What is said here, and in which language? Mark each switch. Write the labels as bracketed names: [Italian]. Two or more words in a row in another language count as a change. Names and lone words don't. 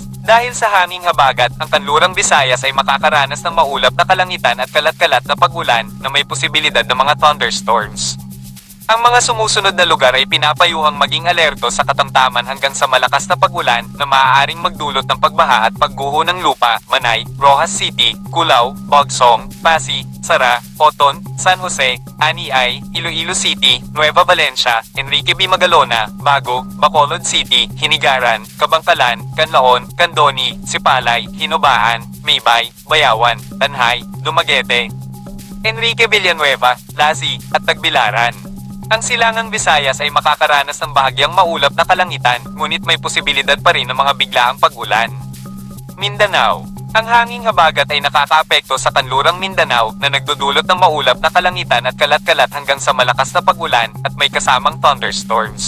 [Filipino] Dahil sa hanging habagat, ang kanlurang Visayas ay makakaranas ng maulap na kalangitan at kalat-kalat na pag-ulan na may posibilidad ng mga thunderstorms. Ang mga sumusunod na lugar ay pinapayuhang maging alerto sa katamtaman hanggang sa malakas na pag-ulan na maaaring magdulot ng pagbaha at pagguho ng lupa, Manay, Rojas City, Culao, Bogsong, Pasig, Sara, Coton, San Jose, Ani-Ay, Iloilo City, Nueva Valencia, Enrique B. Magalona, Bago, Bacolod City, Hinigaran, Kabangkalan, Canlaon, Candoni, Sipalay, Hinobaan, Maybay, Bayawan, Tanhay, Dumaguete, Enrique Villanueva, Lazi, at Tagbilaran. Ang silangang Visayas ay makakaranas ng bahagyang maulap na kalangitan, ngunit may posibilidad pa rin ng mga biglaang pag-ulan. Mindanao. Ang hanging habagat ay nakakaapekto sa kanlurang Mindanao na nagdudulot ng maulap na kalangitan at kalat-kalat hanggang sa malakas na pag-ulan at may kasamang thunderstorms.